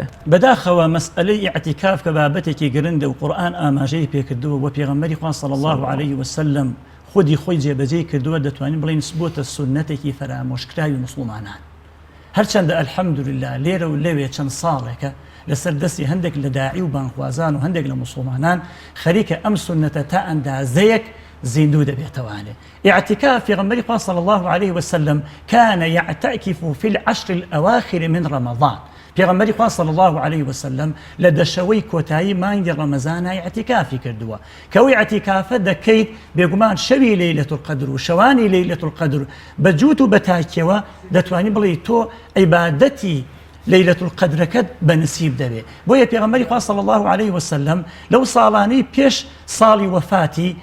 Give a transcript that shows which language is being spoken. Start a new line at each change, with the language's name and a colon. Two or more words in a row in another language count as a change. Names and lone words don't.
Central Kurdish: بەداخەوە مەسئلەی ئیعتیکاف کە بابەتێکی گرنگە و قورئان ئاماژەی پێکردووە بۆ پێغەمبەری خوا
Arabic: صلی الله عليه وسلم
Central Kurdish: خودی خۆی جێبەجێ کردووە دەتوانین بڵین بۆتە سونەتێکی فەرامۆشکراوی مسلمانان هەرچەندە ئەلحەمدولله لێرە و لەوێ چەند ساڵێکە لەسەر دەستی هەندێک لە داعی و بانخوازان و هەندێک لە مسلمانان خەریکە ئەم سونەتە تا ئەندازەیەک زیندوو دەبێتەوانێ اعتكاف پێغەمبەری خوا
Arabic: صلی الله عليه وسلم كان يعتكف في العشر الأواخر من رمضان
Central Kurdish: پێغەمبەری خوا
Arabic: صلی الله عليه وسلم
Central Kurdish: لە دەشەوەی کۆتایی مانگی ڕەمەزانە اعتیکافی کردووە کەوەی اعتیکافە دەکەیت بێگومان شەوی لەیلەت القەدر و شەوانی لەیلەت القەدر بە جووت و بە تاکیەوە دەتوانی بڵێ تۆ عیبادەتی لەیلەت القەدرەکەت بەنسیب دەبێ بۆیە پێغەمبەری خوا
Arabic: صلی الله عليه وسلم
Central Kurdish: لەو ساڵانەی پێش ساڵی وەفاتی